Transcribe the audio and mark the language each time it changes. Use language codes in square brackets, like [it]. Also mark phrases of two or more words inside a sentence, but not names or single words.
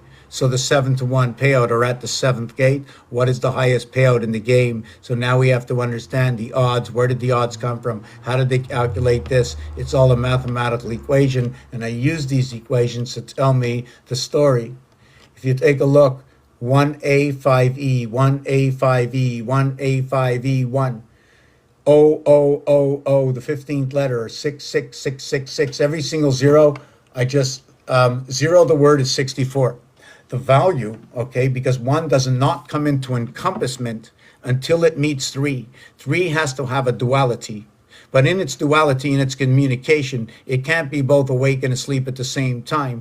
[en] So the 7-to-1 payout are at the 7th gate. What is the highest payout in the game? So now we have to understand the odds. Where did the odds come from? How did they calculate this? It's all a mathematical equation, and I use these equations to tell me the story. If you take a look, 1A, 5E, 1A, 5E, 1A, 5E, 1. O, O, O, O, the 15th letter, 6, 6, 6, 6, 6. Every single zero, I just, zero the word is 64. The value, okay, because 1 does not come into encompassment until it meets 3. 3 has to have a duality. But in its duality and its communication, it can't be both awake and asleep at the same time.